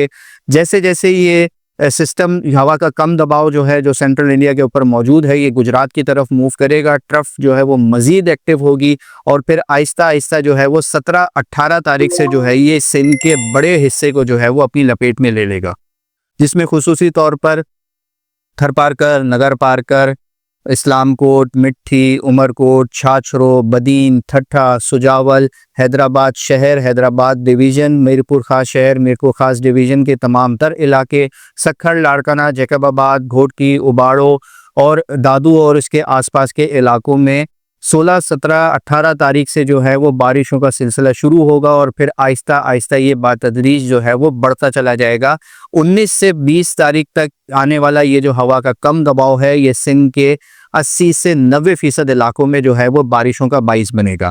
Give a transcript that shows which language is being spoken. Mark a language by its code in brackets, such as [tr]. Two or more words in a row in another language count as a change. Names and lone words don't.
[ur] جیسے جیسے یہ سسٹم ہوا کا کم دباؤ جو ہے جو سینٹرل انڈیا کے اوپر موجود ہے یہ گجرات کی طرف موو کرے گا، ٹرف جو ہے وہ مزید ایکٹو ہوگی اور پھر آہستہ آہستہ جو ہے وہ 17-18 تاریخ سے جو ہے یہ سندھ کے بڑے حصے کو جو ہے وہ اپنی لپیٹ میں لے لے گا، جس میں خصوصی طور پر تھرپارکر، نگر پارکر، اسلام کوٹ، مٹھی، عمرکوٹ، چھاچھرو، بدین، ٹھٹھہ، سجاول، حیدرآباد شہر، حیدرآباد ڈویژن، میرپور خاص شہر، میرپور خاص ڈویژن کے تمام تر علاقے, سکھر، لاڑکانہ، جیکب آباد، گھوٹکی، اوباڑو اور دادو اور اس کے آس پاس کے علاقوں میں 16، 17، 18 تاریخ سے جو ہے وہ بارشوں کا سلسلہ شروع ہوگا اور پھر آہستہ آہستہ یہ بتدریج جو ہے وہ بڑھتا چلا جائے گا. 19 سے 20 تاریخ تک آنے والا یہ جو ہوا کا کم دباؤ ہے یہ سندھ کے 80 سے 90% علاقوں میں جو ہے وہ بارشوں کا باعث بنے گا.